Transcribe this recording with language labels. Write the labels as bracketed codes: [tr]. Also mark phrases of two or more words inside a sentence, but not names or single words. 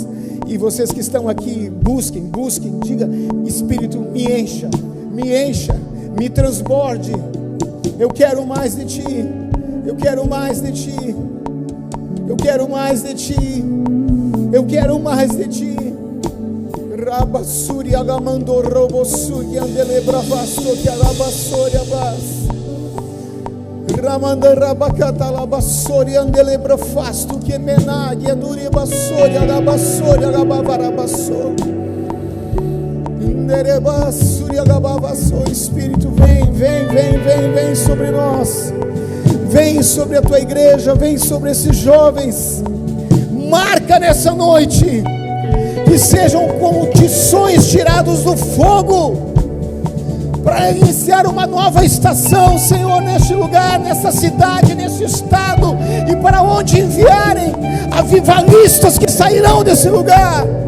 [pt] E vocês que estão aqui, busquem, diga: Espírito, me encha, me transborde. Eu quero mais de Ti, eu quero mais de Ti, eu quero mais de Ti, eu quero mais de Ti. Rabassuri agamando robosuri andele bravasto que alabassori abas. Ramanda rabacata labassori andele brafasto que menag anduri bassori alabassori alabavarabasso. Inderebassuri alabavasso. Espírito, vem sobre nós. Vem sobre a Tua igreja, vem sobre esses jovens. Marca nessa noite, que sejam como tições tirados do fogo, para iniciar uma nova estação, Senhor, neste lugar, nessa cidade, nesse estado, e para onde enviarem avivalistas que sairão desse lugar.